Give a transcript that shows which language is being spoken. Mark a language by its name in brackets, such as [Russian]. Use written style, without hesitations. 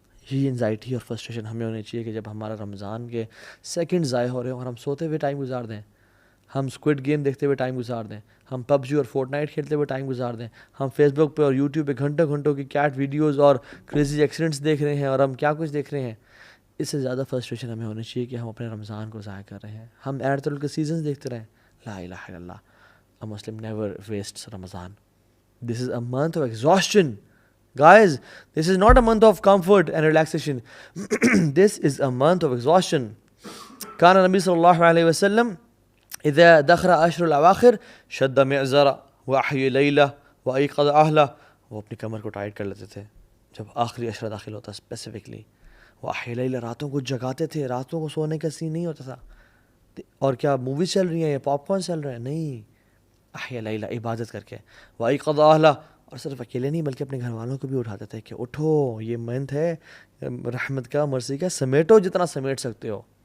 [Urdu] یہ انزائٹی اور فرسٹریشن ہمیں ہونی چاہیے کہ جب ہمارا رمضان کے سیکنڈ ضائع ہو رہے ہوں, اور ہم سوتے ہوئے ٹائم گزار دیں, ہم اسکوڈ گیم دیکھتے ہوئے ٹائم گزار دیں, ہم پب جی اور فورٹ نائٹ کھیلتے ہوئے ٹائم گزار دیں, ہم فیس بک پہ اور یوٹیوب پہ گھنٹوں کی کیٹ ویڈیوز اور کریزی ایکسیڈنٹس دیکھ رہے ہیں, اور ہم کیا کچھ دیکھ رہے ہیں. اس سے زیادہ فرسٹریشن ہمیں ہونی چاہیے کہ ہم اپنے رمضان کو ضائع کر رہے ہیں, ہم ایڈ کے سیزنس دیکھتے رہیں. [Arabic] لا الہ الا اللہ, [English] a Muslim never wastes Ramadan. This is a month of exhaustion. Guys, this is not a month of comfort and relaxation. This is a month of exhaustion. [Arabic] كان النبي صلى الله عليه وسلم إذا دخل عشر الأواخر شد معزرة وأحيي ليلة وأيقظ أهله. [Urdu] وہ اپنی کمر کو ٹائٹ کر لیتے تھے جب آخری عشرہ داخل ہوتا, اسپیسیفکلی [Arabic] وأحيي ليلة, [Urdu] راتوں کو جگاتے تھے, راتوں کو سونے کا سین نہیں ہوتا تھا. اور کیا موویز چل رہی ہیں یا پاپ کارن چل رہے ہیں, نہیں, [Arabic] أحيي ليلة [Urdu] عبادت کر کے, [Arabic] وأيقظ أهله, [Urdu] اور صرف اکیلے نہیں بلکہ اپنے گھر والوں کو بھی اٹھاتے تھے کہ اٹھو, یہ منتھ ہے رحمت کا, مرضی کا, سمیٹو جتنا سمیٹ سکتے ہو.